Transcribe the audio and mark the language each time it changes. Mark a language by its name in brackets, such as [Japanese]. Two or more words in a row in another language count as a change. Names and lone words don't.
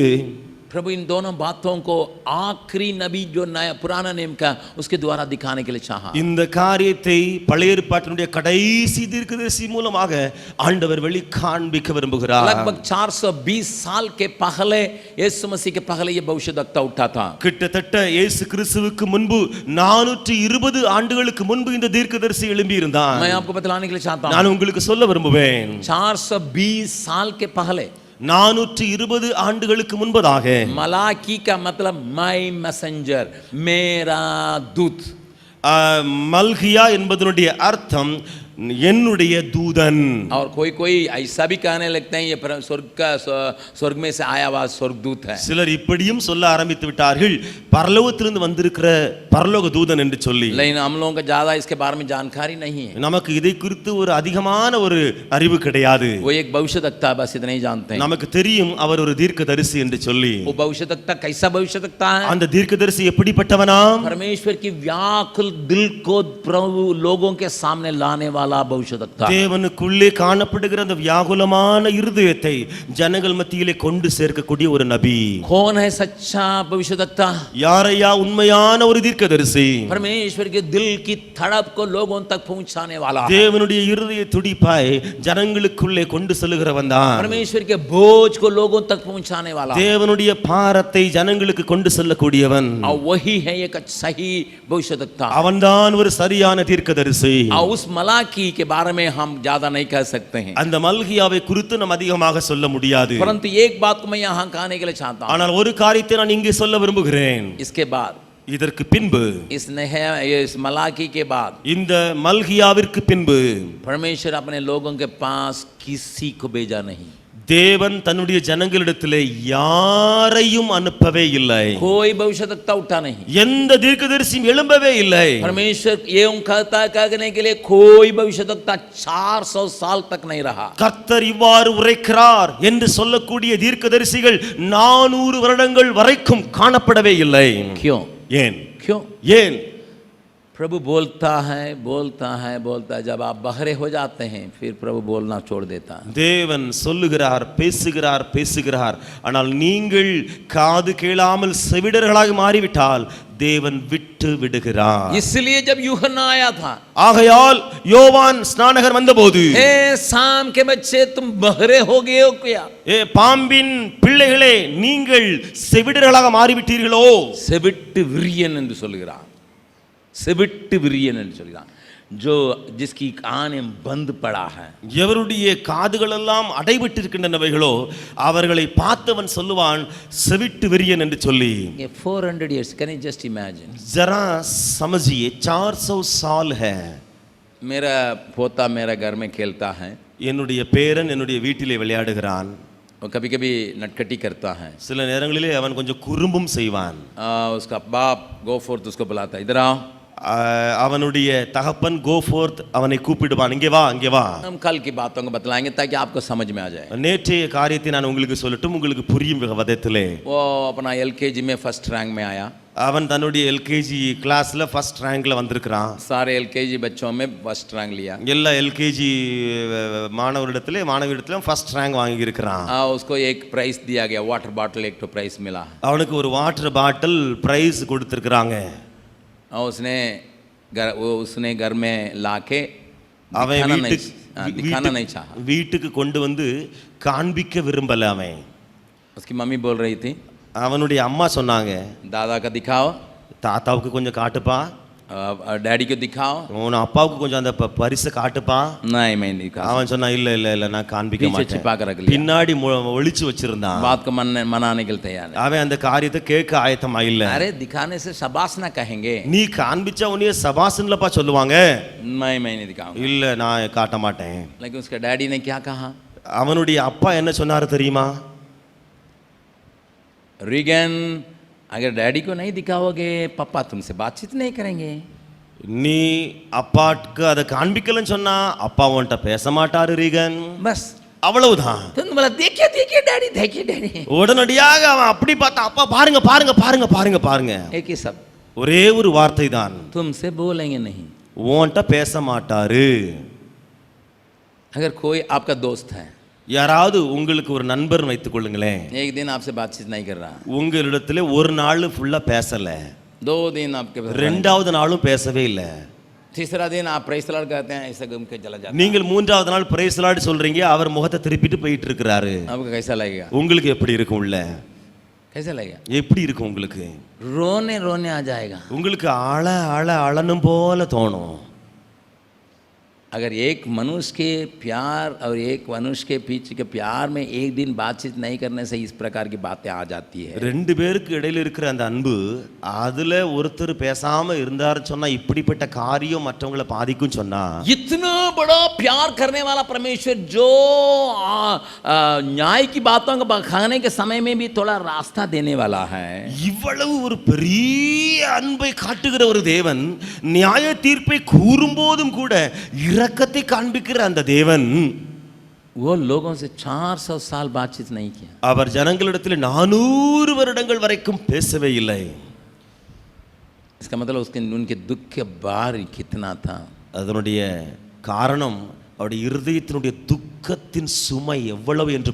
[Hindi] प्रभु इन दोनों बातों को आखिरी नबी जो नया पुराना नेम का उसके द्वारा दिखाने के लिए चाहा. [Tamil] இந்த காரியத்தை பழைய ஏற்பாட்டினுடைய கடைசி தீர்க்கதரிசி மூலமாக ஆண்டவர் வெளி காண்பிக்க விரும்புகிறார். [Hindi] लगभग 420 साल के पहले, यीशु मसीह के पहले ये भविष्यद्वक्ता उठा था. [Tamil] கிட்டத்தட்ட இயேசு கிறிஸ்துவுக்கு முன்பு 420 ஆண்டுகளுக்கு முன்பு இந்த தீர்க்கதரிசி எழும்பி இருந்தார். [Hindi] मैं आपको बतलाने के लिए चाहता हूं. [Tamil] நான் உங்களுக்கு சொல்ல விரும்புவேன், [Hindi] 420 साल के पहले, [Tamil] 420 ஆண்டுகளுக்கு முன்பதாக, [Hindi] मलाकी का मतलब [English] my messenger, [Hindi] मेरा दूत. [Tamil] மல்கியா என்பதனுடைய அர்த்தம் என்னுடைய தூதன். [Hindi] और कोई कोई ऐसा भी कहने लगते हैं ये स्वर्ग में से आया हुआ स्वर्गदूत है. [Tamil] சிலர் இப்படியும் சொல்ல ஆரம்பித்து விட்டார்கள், பரலோகத்திலிருந்து வந்திருக்கிற பரலோக தூதன் என்று சொல்லி. [Hindi] लेकिन हम लोगों को ज्यादा इसके बारे में जानकारी नहीं है. [Tamil] நமக்கு இதை குறித்து ஒரு அதிகமான ஒரு அறிவு கிடையாது. [Hindi] वो एक भविष्यवक्ता बस इतना ही जानते हैं. [Tamil] நமக்கு தெரியும் அவர் ஒரு தீர்க்கதரிசி என்று சொல்லி. [Hindi] वो भविष्यवक्ता कैसा भविष्यवक्ता है? [Tamil] அந்த தீர்க்கதரிசி எப்படிப்பட்டவனாம்? [Hindi] परमेश्वर की व्याकुल दिल को प्रभु लोगों के सामने लाने वाला भविष्यवक्ता. [Tamil] தேவனுக்குள்ளே காணப்படுகிற அந்த வியாகுலமான இருதயத்தை ஜனங்கள் மத்தியிலே கொண்டு சேர்க்கக்கூடிய ஒரு நபி. [Hindi] कौन है सच्चा भविष्यवक्ता? [Tamil] யாரையா உண்மையான ஒரு தீர்க்கதரிசி? [Hindi] परमेश्वर के दिल की धड़क को लोगों तक पहुंचाने वाला. [Tamil] தேவனுடைய இருதய துடிப்பாய் ஜனங்களுக்குள்ளே கொண்டு செல்கிறவன் தான். [Hindi] परमेश्वर के बोझ को लोगों तक पहुंचाने वाला. [Tamil] தேவனுடைய பாரத்தை ஜனங்களுக்கு கொண்டு செல்லக்கூடியவன். [Hindi] और वही है एक सही भविष्यवक्ता. [Tamil] அவன்தான் ஒரு சரியான தீர்க்கதரிசி. [Hindi] और उस मलाकी के बारे में हम ज्यादा नहीं कह सकते हैं. [Tamil] அந்த மல்கியாவை குறித்து நாம் அதிகமாக சொல்ல முடியாது. [Hindi] परंतु एक बात को मैं यहाँ कहने के लिए चाहता हूँ. [Tamil] ஆனால் ஒரு காரியத்தை நான் இங்கே சொல்ல விரும்புகிறேன். [Hindi] इसके बाद [Tamil] இதற்கு பின்பு [Hindi] इस मलाकी के बाद [Tamil] இந்த மல்கியாவிற்கு பின்பு [Hindi] परमेश्वर अपने लोगों के पास किसी को भेजा नहीं. [Tamil] தேவன் தன்னுடைய ஜனங்களிடத்திலே யாரையும் அனுப்பவே இல்லை. [Hindi] कोई भविष्यवक्ता उठा नहीं. [Tamil] எந்த தீர்க்கதரிசியும் எழும்பவே இல்லை. [Hindi] परमेश्वर ये कहने के लिए कोई भविष्यवक्ता 400 साल तक नहीं रहा. [Tamil] கர்த்தர் இவ்வாறு உரைக்கிறார் என்று சொல்லக்கூடிய தீர்க்கதரிசிகள் 400 வருடங்கள் வரைக்கும் காணப்படவே இல்லை. [Hindi] क्यों? [Tamil] ஏன்? [Hindi] क्यों? [Tamil] ஏன்? [Hindi] प्रभु बोलता है जब आप बहरे हो जाते हैं फिर प्रभु बोलना छोड़ देता है. [Tamil] தேவன் சொல்லுகிறார், பேசுகிறார். ஆனால் நீங்கள் காது கேளாமல் செவிடர்களாக மாறிவிட்டால் தேவன் விட்டு விடுகிறார். [Hindi] इसलिए जब यूहन्ना आया था, [Tamil] ஆகையால் யோவான் ஸ்நானகர் வந்தபோது, [Hindi] हे शाम के बच्चे तुम बहरे हो गए हो क्या? [Tamil] பாம்பின் பிள்ளைகளே நீங்கள் செவிடர்களாக மாறிவிட்டீர்களோ? செவிட்டு விரியன் என்று சொல்கிறார். செவிட்டு விரியன் என்று சொல்கிறான். [Hindi] जो जिसकी कानें बंद पड़ा है. [Tamil] எவருடைய காதுகள் எல்லாம் அடைபட்டிருக்கின்றனவைகளோ அவர்களை பார்த்தவன் சொல்லுவான் செவிட்டு விரியன் என்று சொல்லி. [English] 400 years, can you just imagine? [Hindi] जरा समझिए 400 साल है. मेरा पोता मेरा घर में खेलता है. [Tamil] என்னுடைய பேரன் என்னுடைய வீட்டிலே விளையாடுகிறான். [Hindi] और कभी कभी नटखटी करता है. [Tamil] சில நேரங்களிலே அவன் கொஞ்சம் குறும்பும் செய்வான். [Hindi] उसका बाप [English] go forth [Hindi] उसको बुलाता है, इधर आओ. [Tamil] அவனுடைய தகப்பன் [English] go forth [Tamil] அவனை கூப்பிடுவான், இங்கே வா இங்கே வா. [Hindi] हम कल की बातों को बतलाएंगे ताकि आपको समझ में आ जाए. [Tamil] நேற்றைய காரியத்தை நான் உங்களுக்கு சொல்லட்டும், உங்களுக்கு புரியும் விதத்திலே. [Hindi] वो अपना LKG में [English] first rank [Hindi] में आया. [Tamil] அவன் தன்னுடைய எல்கேஜி [English] class first rank [Tamil] வந்திருக்கிறான். [Hindi] सारे LKG बच्चों में [English] first rank [Hindi] लिया. [Tamil] எல்லா எல்கேஜி மாணவரிடத்திலும் [English] first rank [Tamil] வாங்கி இருக்கிறான். [Hindi] उसको एक प्राइज दिया गया, [English] water bottle [Hindi] एक तो प्राइज मिला. [Tamil] அவனுக்கு ஒரு [English] water bottle prize [Tamil] கொடுத்திருக்காங்க. [Hindi] उसने घर में लाके दिखाना नहीं चाहा. [Tamil] வீட்டுக்கு கொண்டு வந்து காண்பிக்க விரும்பல அவன். [Hindi] उसकी मम्मी बोल रही थी, [Tamil] அவனுடைய அம்மா சொன்னாங்க, [Hindi] दादा का दिखाओ, [Tamil] தாத்தாவுக்கு கொஞ்சம் காட்டுப்பா, [Hindi] डैडी को दिखाओ, [Tamil] உன் அப்பாவுக்கு கொஞ்சம் அந்த பரிசை காட்டுப்பா. [Hindi] नहीं मैं नहीं दिखा. [Tamil] அவன் சொன்னா இல்ல இல்ல இல்ல நான் காண்பிக்க மாட்டேன். [Hindi] छिपा कर रख लिया. [Tamil] பின்னாடி ஒளிச்சு வச்சிருந்தான். [Hindi] बात को मनाने के लिए तैयार है. [Tamil] அவன் அந்த காரியத்தை கேட்க ஆயத்தமா இல்ல. [Hindi] अरे दिखाने से शबाश ना कहेंगे. [Tamil] நீ காண்பிச்சா உன்னைய சபாஸ்ன்னுலப்பா சொல்லுவாங்க. [Hindi] मैं नहीं दिखाऊंगा. [Tamil] இல்ல நான் காட்ட மாட்டேன். [Hindi] लेकिन उसके डैडी ने क्या कहा? [Tamil] அவனுடைய அப்பா என்ன சொன்னாரு தெரியுமா? [Hindi] रीगन, अगर डैडी को नहीं दिखाओगे पापा तुमसे बातचीत नहीं करेंगे. [Tamil] நீ அப்பாக்கு அதை காண்பிக்கலன்னு சொன்னா அப்பா உன்கிட்ட பேச மாட்டாரு ரீகன். [Hindi] बस [Tamil] அவ்வளவுதான். [Hindi] तुम बोला देखिए डैडी. [Tamil] உடனடியாக அவன் அப்படி பார்த்தா, அப்பா பாருங்க. [Hindi] एक ही सब, [Tamil] ஒரே ஒரு வார்த்தை தான், [Hindi] तुमसे बोलेंगे नहीं. [Tamil] உன்கிட்ட பேச மாட்டாரு. [Hindi] अगर कोई आपका दोस्त है, [Tamil] யாராவது உங்களுக்கு ஒரு நண்பர் வைத்துக் கொள்ளுங்களேன், [Hindi] एक दिन आपसे बातचीत नहीं कर रहा, [Tamil] உங்களிடத்துல ஒரு நாள் ஃபுல்லா பேசல, [Hindi] 2 दिन आपके [Tamil] ரெண்டாவது நாளும் பேசவே இல்ல, [Hindi] तीसरा दिन आप [English] praise the Lord [Hindi] कहते हैं, ऐसे घूम के चला जाता है. [Tamil] நீங்கள் மூன்றாவது நாள் [English] praise the Lord [Tamil] சொல்றீங்க, அவர் முகத்தை திருப்பிட்டு போயிட்டு இருக்காரு. [Hindi] आपको कैसा लगेगा? [Tamil] உங்களுக்கு எப்படி இருக்கும்? உள்ள [Hindi] कैसा लगेगा? [Tamil] எப்படி இருக்கும் உங்களுக்கு? [Hindi] रोने आ जाएगा. [Tamil] உங்களுக்கு அழணும் போல தோணும். [Hindi] अगर एक मनुष्य के प्यार और एक मनुष्य के बीच के प्यार में एक दिन बातचीत नहीं करने से इस प्रकार की बातें आ जाती है. [Tamil] ரெண்டு பேருக்கு இடையில இருக்கிற அந்த அன்பு அதுல ஒருத்தர் பேசாம இருந்தாரு சொன்னா இப்படிப்பட்ட காரியம் மற்றவங்களை பாதிக்கும் சொன்னா [Hindi] इतना बड़ा प्यार करने वाला परमेश्वर जो न्याय की बातों को खाने के समय में भी थोड़ा रास्ता देने वाला है. [Tamil] இவ்வளவு ஒரு பெரிய அன்பை காட்டுகிற ஒரு தேவன் நியாய தீர்ப்பை கூறும்போதும் கூட இரக்கத்தை காண்பிக்கிற அந்த தேவன் [Hindi] वो लोगों से 400 साल बातचीत नहीं किया. [Tamil] அவர் ஜனங்களிடத்தில் 400 வருடங்கள் வரைக்கும் பேசவே இல்லை. [Hindi] इसका मतलब उसके उनके दुख के भार कितना था. [Tamil] அதனுடைய காரணம் அவருடைய இருதயத்தினுடைய துக்கத்தின் சுமை எவ்வளவு என்று